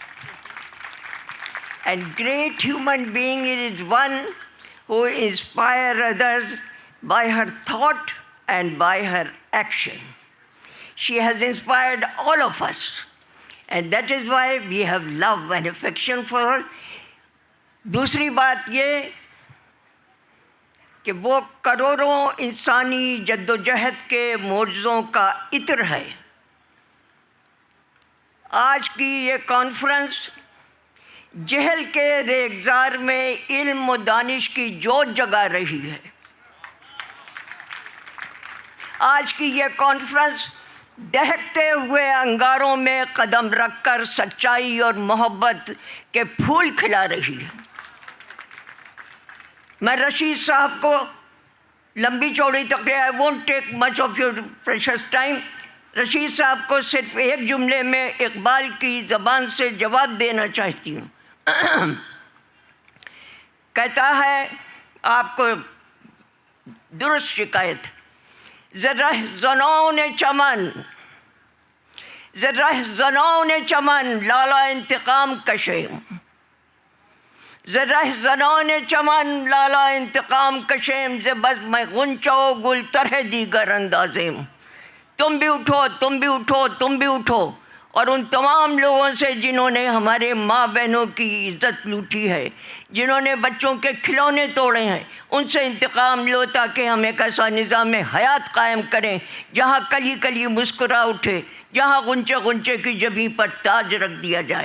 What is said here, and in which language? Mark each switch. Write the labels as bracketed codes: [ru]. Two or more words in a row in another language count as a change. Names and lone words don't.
[en] And great human being is one who inspires others by her thought and by her action. She has inspired all of us. And that is why we have love and affection for her. [ur] دوسری بات یہ کہ وہ کروڑوں انسانی جد و جہد کے معجزوں کا عطر ہے. آج کی یہ کانفرنس جہل کے ریگزار میں علم و دانش کی جوت جگا رہی ہے. آج کی یہ کانفرنس دہکتے ہوئے انگاروں میں قدم رکھ کر سچائی اور محبت کے پھول کھلا رہی ہے. میں رشید صاحب کو لمبی چوڑی تقریر [en] I won't take much of your precious time. [ur] رشید صاحب کو صرف ایک جملے میں اقبال کی زبان سے جواب دینا چاہتی ہوں. کہتا ہے آپ کو درست شکایت، [fa] زرہ زنان چمن، زرہ زنان چمن لالا انتقام کشے، زرہ زنان چمن لالا انتقام کشیم ز بزم غنچہ و گل طرح دیگر اندازیم. [ur] تم بھی اٹھو، تم بھی اٹھو، تم بھی اٹھو، اور ان تمام لوگوں سے جنہوں نے ہمارے ماں بہنوں کی عزت لوٹی ہے، جنہوں نے بچوں کے کھلونے توڑے ہیں، ان سے انتقام لو تاکہ ہم ایک ایسا نظام حیات قائم کریں جہاں کلی کلی مسکرا اٹھے، جہاں غنچے غنچے کی جبیں پر تاج رکھ دیا جائے.